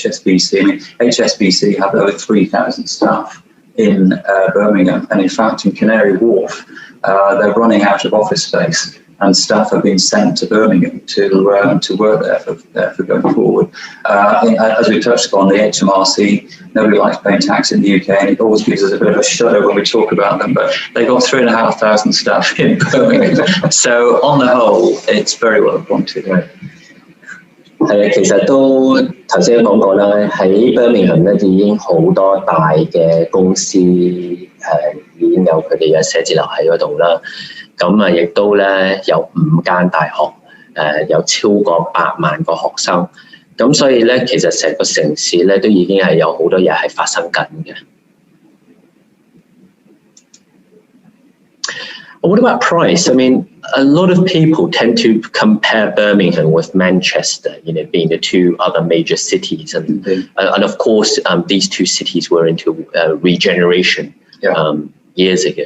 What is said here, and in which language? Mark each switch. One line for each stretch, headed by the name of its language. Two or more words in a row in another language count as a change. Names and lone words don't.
English: I mean, HSBC have over 3,000 staff in Birmingham, and in fact, in Canary Wharf, they're running out of office space, and staff have been sent to Birmingham to work there for going forward. As we touched upon, the HMRC, nobody likes paying tax in the UK, and it always gives us a bit of a shudder when we talk about them, but they've got 3,500 staff in Birmingham. So on the whole, it's very well appointed.
Cantonese: 其實都頭先講過啦，喺 Birmingham 咧已經好多大嘅公司已經有佢哋嘅寫字樓喺嗰度啦。咁亦都咧有5間大學，有超過8萬個學生。咁所以咧，其實成個城市咧都已經係有好多嘢係發生緊嘅。
English: What about price? I mean, a lot of people tend to compare Birmingham with Manchester, you know, being the 2 other major cities. And of course, these 2 cities were into regeneration years ago.